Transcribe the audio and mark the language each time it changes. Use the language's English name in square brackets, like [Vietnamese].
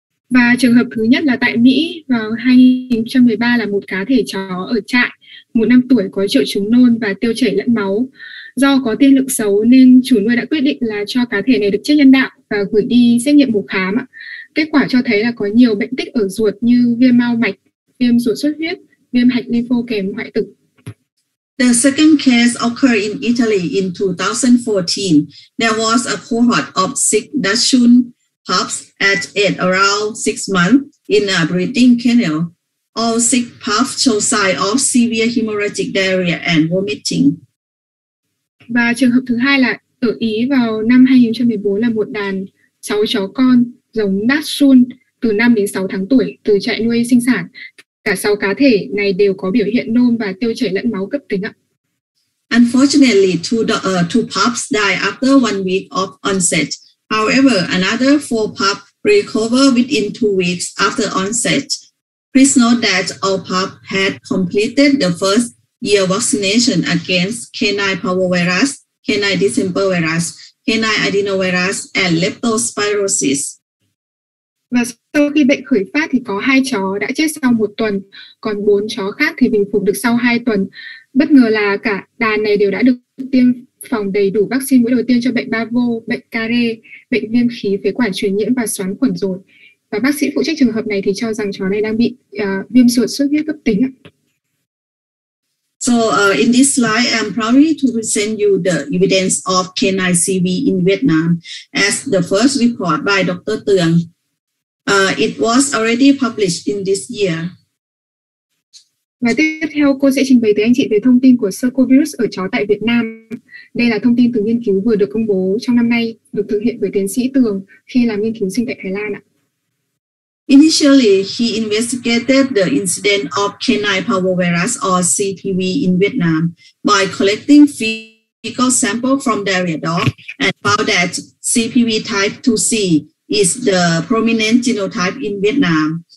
[Vietnamese] Và trường hợp thứ nhất là tại Mỹ vào 2013 là một cá thể chó ở trại 1 năm tuổi có triệu chứng nôn và tiêu chảy lẫn máu. Do có tiên lượng xấu nên chủ nuôi đã quyết định là cho cá thể này được chết nhân đạo và gửi đi xét nghiệm mổ khám. Kết quả cho thấy là có nhiều bệnh tích ở ruột như viêm mao mạch, viêm ruột xuất huyết, viêm hạch lympho kèm hoại tử. [English] The second case occurred in Italy in 2014. There was a cohort of 6 Dachshund pups at around 6 months in a breeding kennel. All 6 pups show signs of severe hemorrhagic diarrhea and vomiting. [Vietnamese] Và trường hợp thứ hai là ở Ý vào năm 2014 là một đàn 6 chó con giống Dachshund từ 5 đến 6 tháng tuổi từ trại nuôi sinh sản. Cả 6 cá thể này đều có biểu hiện nôn và tiêu chảy lẫn máu cấp tính ạ. [English] Unfortunately, two pups died after 1 week of onset. However, another 4 pups recovered within 2 weeks after onset. Please note that all pups had completed the first year vaccination against canine parvovirus, canine distempervirus, canine adenovirus, and leptospirosis. [Vietnamese] Và sau khi bệnh khởi phát thì có 2 chó đã chết sau 1 tuần, còn 4 chó khác thì bình phục được sau 2 tuần. Bất ngờ là cả đàn này đều đã được tiêm phòng đầy đủ vaccine mũi đầu tiên cho bệnh Bavo, bệnh Care, bệnh viêm khí phế quản truyền nhiễm và xoắn khuẩn rồi. Và bác sĩ phụ trách trường hợp này thì cho rằng chó này đang bị viêm ruột xuất huyết cấp tính. [English] So in this slide, I'm proud to present you the evidence of canine CV in Vietnam as the first report by Dr. Tường. It was already published in this year. [Vietnamese] Và tiếp theo cô sẽ trình bày tới anh chị về thông tin của Cercovirus ở chó tại Việt Nam. Đây là thông tin từ nghiên cứu vừa được công bố trong năm nay, được thực hiện bởi tiến sĩ Tường khi làm nghiên cứu sinh tại Thái Lan ạ. [English] Initially, he investigated the incidence of canine parvovirus or CPV in Vietnam by collecting fecal sample from diarrhea dog and found that CPV type 2C is the prominent genotype in Vietnam.